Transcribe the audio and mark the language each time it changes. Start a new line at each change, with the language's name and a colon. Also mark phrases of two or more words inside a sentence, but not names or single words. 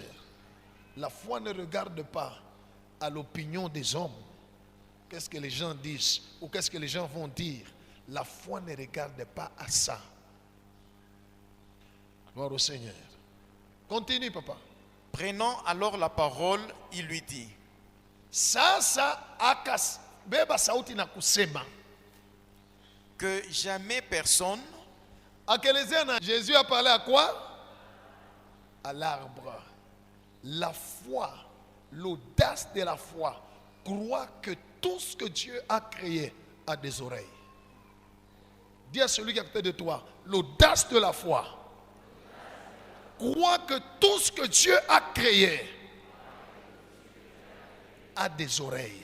French: La foi ne regarde pas à l'opinion des hommes. Qu'est-ce que les gens disent ou qu'est-ce que les gens vont dire. La foi ne regarde pas à ça. Gloire au Seigneur. Continue, papa. Prenant alors la parole, il lui dit,
Swahili: Sasa akabeba sauti na kusema,
French: que jamais personne,
Swahili: akaelezea na
French: Jésus a parlé à quoi? À l'arbre. La foi, l'audace de la foi, croit que tout ce que Dieu a créé a des oreilles. Dis à celui qui est à côté de toi, l'audace de la foi croit que tout ce que Dieu a créé a des oreilles.